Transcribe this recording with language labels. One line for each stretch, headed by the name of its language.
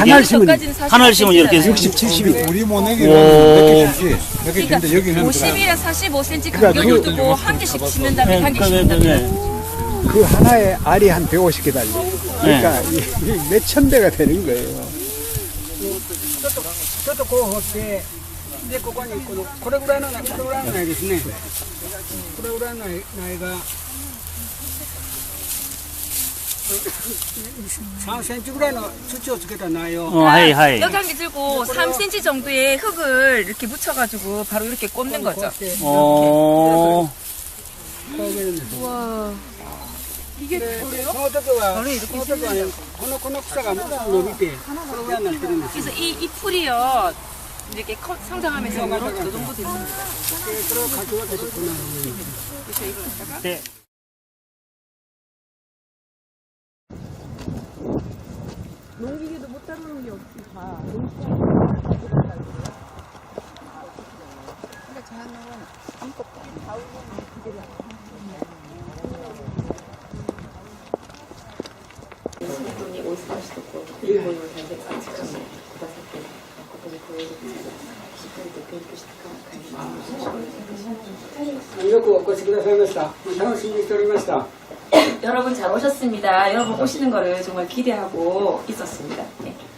Korean: 하나를 심으면 하나를 심으면 이렇게 60, 70이. 우리 모내기는 오. 몇 개 심지. 몇 개 심는데 여기는 50이랑 45cm 간격을 두고 한 개씩 심는 다음에 한 개 심는 다음에. 그 하나에 알이 한 150개 달려. 그러니까 이게 몇천 대가 되는 거예요.
Japanese: ちょっとこう掘ってでここにこれぐらいの苗ですね。これぐらいの苗が3センチぐらいの土をつけた苗を 하이.
Korean: 여기 한 개 들고 3cm 정도의 흙을 이렇게 묻혀가지고 바로 이렇게 꽂는 거죠. おー。 우와. 이게 그래요?
Japanese: この時はこの草がまだ伸びてこのぐらいになってるんです。
Korean: 그래서 이 풀이요 이렇게 성장하면서 이렇게 요 정도 됐습니다.
Japanese: それをかき分けてこんなのに
Korean: 그래서 이걸 갖다가 네.
Japanese: 분이お忙しいところ英語の大切な時間をくださって誠に光栄です。しっかりと勉強してから帰ります。よくお越しくださいました。楽しみにしておりました。
Korean: 여러분 잘 오셨습니다. 여러분 오시는 거를 정말 기대하고 있었습니다. 네.